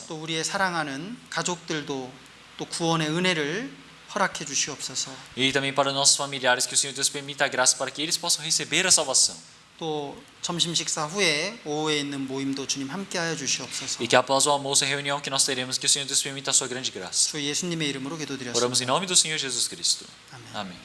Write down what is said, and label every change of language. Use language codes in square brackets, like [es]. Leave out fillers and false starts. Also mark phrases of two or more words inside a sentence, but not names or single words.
[ko] 또 우리의 사랑하는 가족들도 또 구원의 은혜를 허락해 주시옵소서. [pt] E também para nossos familiares, que o Senhor Deus permita a graça para que eles possam receber a salvação. [ko] 또 점심 식사 후에 오후에 있는 모임도 주님 함께하여 주시옵소서. [pt] E que após o almoço e a reunião que nós teremos, que o Senhor Deus permita a sua grande graça. [ko] 주 예수님의 이름으로 기도드렸습니다. [pt] Oramos em nome do Senhor Jesus Cristo. [ko] 아멘. [pt] Amém.